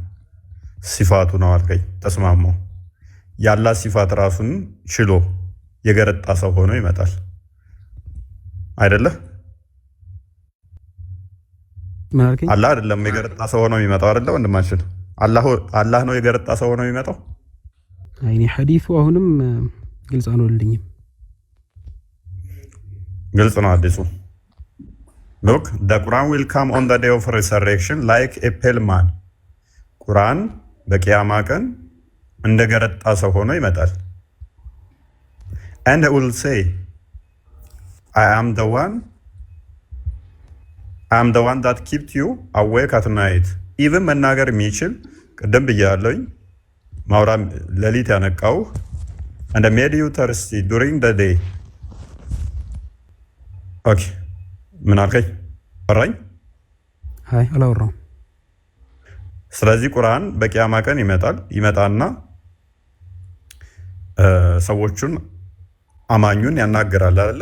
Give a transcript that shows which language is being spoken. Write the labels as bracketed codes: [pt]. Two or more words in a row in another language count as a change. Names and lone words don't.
[am] ሲፋቱ ነው አልከኝ። ተስማማው። የአላህ ሲፋት ራሱን ችሎ የገረጣ ሰው ሆኖ ይመጣል አይደለ? አላህ አይደለም የገረጣ ሰው ሆኖ የሚመጣው አይደለ? ወንድማችን አላህ ነው የገረጣ ሰው ሆኖ የሚመጣው። አይኔ ሐዲሱ አሁንም ግልጽ አልሆነልኝም። ግልጽ ነው አዲሱ። [en] Look, the Quran will come on the day of resurrection like a pale man. [am] ቁርአን በቂያማ ቀን እንደ ገረጣ ሰው ሆኖ ይመጣል። [en] And it will say, I am the one that kept you awake at night. [am] Even መናገር የሚችል ቅድም ብያለሁኝ ማውራ ሌሊት ያነቃው [en] and made you thirsty during the day. [am] ኦኬ ምን አልከኝ? ወራኝ? አይ አላወራም። ስለዚህ ቁርአን በቂያማ ቀን ይመጣና ሰዎቹን አማኙን ያናገራል አይደለ?